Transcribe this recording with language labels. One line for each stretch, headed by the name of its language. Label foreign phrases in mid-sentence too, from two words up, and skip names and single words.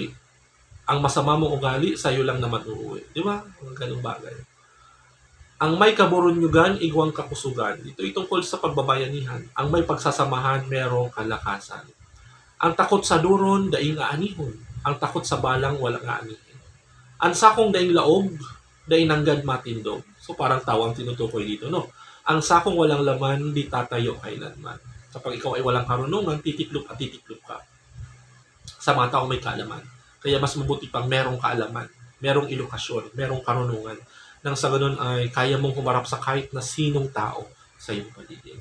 Filipino: Ang masama mong ugali sa iyo lang naman uuwi. Di ba? Ang ganung bagay.
Bikol: Ang may kaburunyugan, igwang kakusugan.
Filipino: Ito tungkol sa pagbabayanihan. Ang may pagsasamahan, merong kalakasan.
Bikol: Ang takot sa duron, daing aanihon.
Filipino: Ang takot sa balang, walang aanihin.
Bikol: Ang sakong daing laog, daing nanggad matindog.
Filipino: So parang tawang tinutukoy dito, no? Ang sakong walang laman, di tatayo kailanman. Kapag ikaw ay walang karunungan, titiklop at titiklop ka sa mga taong may kaalaman. Kaya mas mabuti pang merong kaalaman, merong edukasyon, merong karunungan. Nang sa ganun ay kaya mong humarap sa kahit na sinong tao sa iyong paligid.